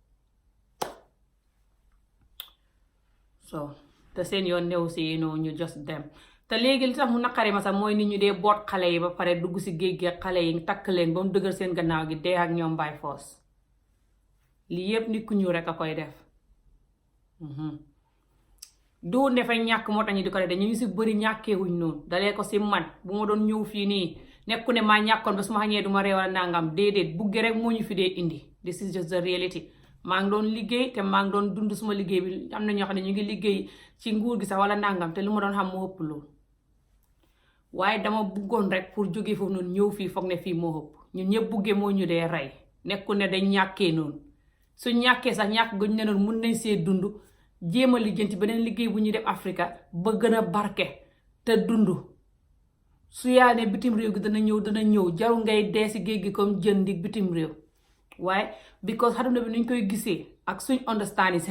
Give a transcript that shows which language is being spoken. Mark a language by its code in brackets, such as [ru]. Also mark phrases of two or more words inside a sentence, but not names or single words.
[wo] so te seen yoon néew si ñu just dem te léegi li tax mu naqari ma sax mooy nit ñu dee boot xale yi ba pare dugg si géej gi xale yi takk leen ba mu dëgër seen gannaaw gi dee ak ñoom [en] by force [wo] lii yëpp nit ku ñuul rek a koy def du ne fa ñàkk moo tax ñu di ko def dañu ñu si bëri ñàkkeewuñ noonu dalee ko si man bu ma doon ñëw fii nii nekku ne maa ñàkkoon ba su ma xañee du ma réewal nangam déedéet bugge rek moo ñu fi dee indi [en] this is just the reality [wo] maa ngi doon liggéey te maa ngi doon dund suma liggéey bi am na ñoo xam ne ñu ngi liggéey ci nguur gi sax wala nangam te lu ma doon xam moo ëpp loolu waaye dama buggoon rek pour jógee foofu noonu ñëw fii foog ne fii moo ëpp ñun ñëpp bugge moo ñu dee rey nekku ne dañ ñàkkee noonu su ñàkkee sax ñàkk guñ ne noonu mun nañ see dund jéem a lijjanti beneen liggéey bu ñuy def Afrika ba gën a barke te dund su yaa ne bitim réew gi dana ñëw jarul ngay dee si géej gi comme jën di bitim réew waaye because àdduna bi nuñ koy gisee ak suñ understanding si